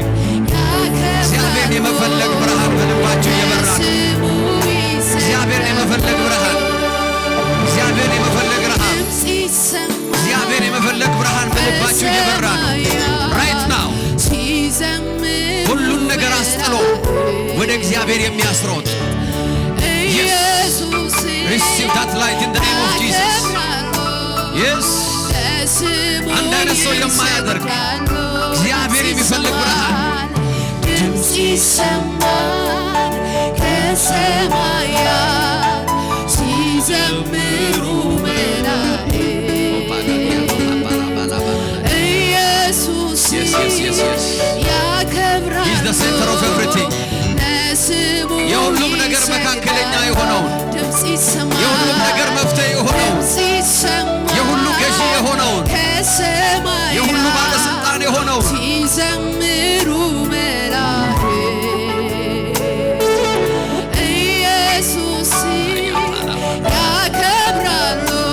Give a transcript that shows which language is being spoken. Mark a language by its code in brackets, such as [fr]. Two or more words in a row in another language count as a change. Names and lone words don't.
[am] እግዚአብሔርን የመፈለግ ብርሃን በልባቸው እየበራ ነው። እግዚአብሔርን የመፈለግ ብርሃን፣ እግዚአብሔርን የመፈለግ ረሃብ፣ እግዚአብሔርን የመፈለግ ብርሃን በልባቸው እየበራ ነው። [en] right now [am] ሁሉን ነገር አስጥሎ ወደ እግዚአብሔር የሚያስሮጥ [en] receive that light in the name of Jesus. [am] Yes. አንድ አይነት ሰው የማያደርግ እግዚአብሔር የሚፈልግ ብርሃን ድምፅ ይሰማል ከሰማያት ሲዘምሩ መላእክት ኢየሱስ ያከብራል። [en] He is the center of everything. [am] የሁሉም ነገር መካከለኛ የሆነውን የሁሉም ነገር መፍትሄ የሆነውን የሁሉ ገዢ የሆነውን የሁሉ ባለስልጣን የሆነውን ሲዘምሩ መላእክት ኢየሱስ ያከብራሉ፣